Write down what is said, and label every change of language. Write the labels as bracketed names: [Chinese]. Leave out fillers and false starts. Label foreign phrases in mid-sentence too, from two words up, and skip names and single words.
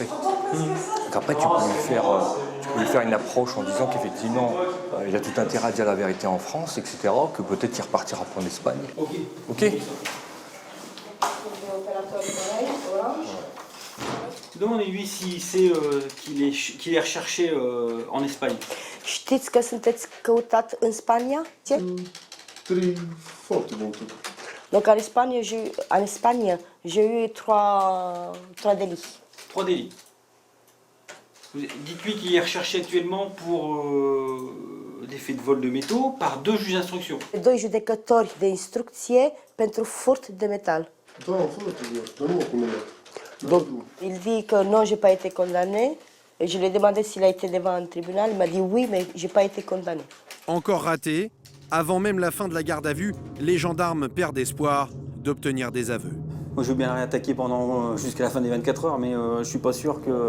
[French] Donc après, tu peux lui faire une approche en disant qu'effectivement, il a tout intérêt à dire la vérité en France, etc., que peut-être il repartira pour l'Espagne. Ok. Demandez-lui s'il sait qu'il est recherché en Espagne. [Romanian] Știți că sunteți căutat în Spania? Ce? Foarte multe. [French] Donc en Espagne, j'ai eu trois délits. 3 délits. Dites-lui qu'il est recherché actuellement pour des faits de vol de métaux par 2 juges d'instruction. [Romanian] 2 judecători de instrucție pentru furt de metal. Da, foarte bine. Dar nu acum. [French] Donc, il dit que non, j'ai pas été condamné. Et je lui ai demandé s'il a été devant un tribunal. Il m'a dit oui, mais j'ai pas été condamné. Encore raté, avant même la fin de la garde à vue, les gendarmes perdent espoir d'obtenir des aveux. Moi, je veux bien réattaquer jusqu'à la fin des 24 heures, mais je suis pas sûr que...